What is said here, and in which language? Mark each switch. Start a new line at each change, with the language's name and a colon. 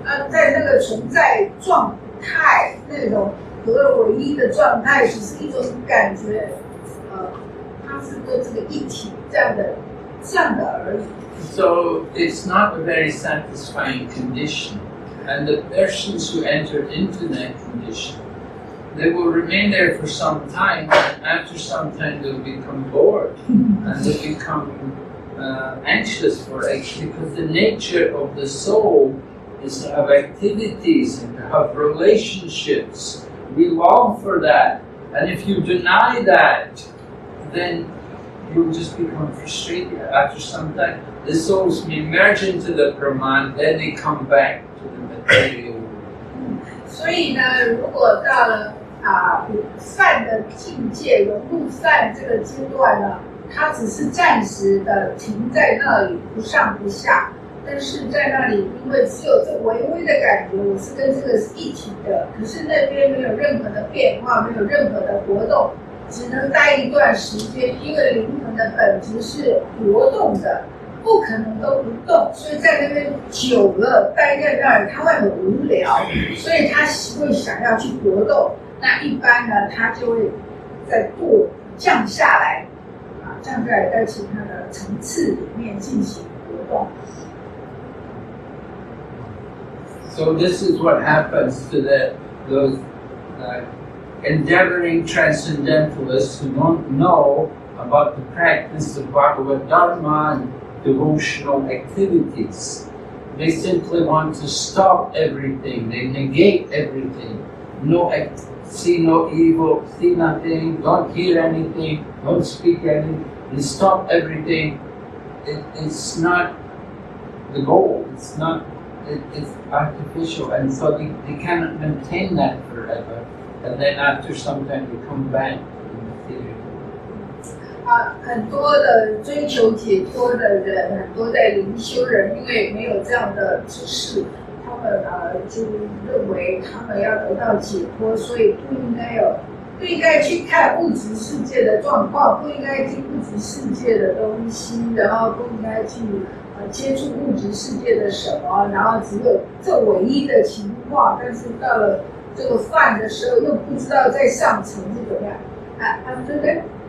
Chinese: 在那个存在状态，那种合而为一的状态，只是一种感觉，它是跟这个一体这样的而已。
English: So it's not a very satisfying condition, and the persons who enter into that condition, they will remain there for some time, and after some time they'll become bored and they'll become anxious for it, because the nature of the soul is to have activities and to have relationships. We long for that, and if you deny that, then you'll just become frustrated. After some time, the souls may merge into the Brahman, then they come back to the material world.
Chinese: 所以呢，如果到了善的境界，融入善这个阶段呢，它只是暂时的停在那里，不上不下。但是在那里，因为只有这微微的感觉，我是跟这个是一体的，可是那边没有任何的变化，没有任何的活动，只能待一段时间，因为灵魂的本质是活动的，不可能都不动，所以在那边久了，待在那儿，他会很无聊，所以他会想要去活动。那一般呢，他就会在降下来，在其他的层次里面进行活动。
English: So this is what happens to those endeavoring transcendentalists who don't know about the practice of Bhagavad Dharma and devotional activities. They simply want to stop everything, they negate everything. see no evil, see nothing, don't hear anything, don't speak anything, and stop everything. It's not the goal. It's not. It's artificial, and so they cannot maintain that forever. And then after some time, they come back to material.
Chinese: 很多的追求解脱的人，很多的灵修人，因为没有这样的知识，他们就认为他们要得到解脱，所以不应该去看物质世界的状况，不应该听物质世界的东西，然后不应该去接触物质世界的什么，然后只有这唯一的情况，但是到了这个饭的时候，又不知道在上层是怎么样。对不对？